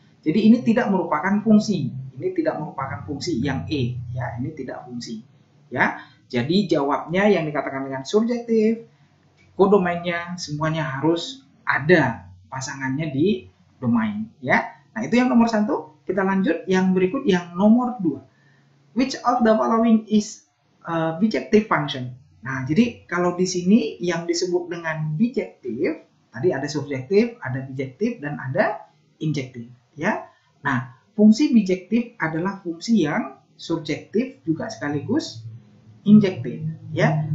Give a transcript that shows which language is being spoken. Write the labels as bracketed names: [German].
[Indonesian] Jadi ini tidak merupakan fungsi. Ini tidak merupakan fungsi yang E, ya. Ini tidak fungsi, ya. Jadi jawabnya yang dikatakan dengan subjektif, kodomainnya semuanya harus ada pasangannya di domain, ya. Nah, itu yang nomor 1. Kita lanjut yang berikut, yang nomor 2. [English] Which of the following is a bijective function? [Indonesian] Nah, jadi kalau di sini yang disebut dengan bijektif, tadi ada subjektif, ada bijektif, dan ada injektif, ya. Nah, fungsi bijektif adalah fungsi yang subjektif juga sekaligus injektif, ya.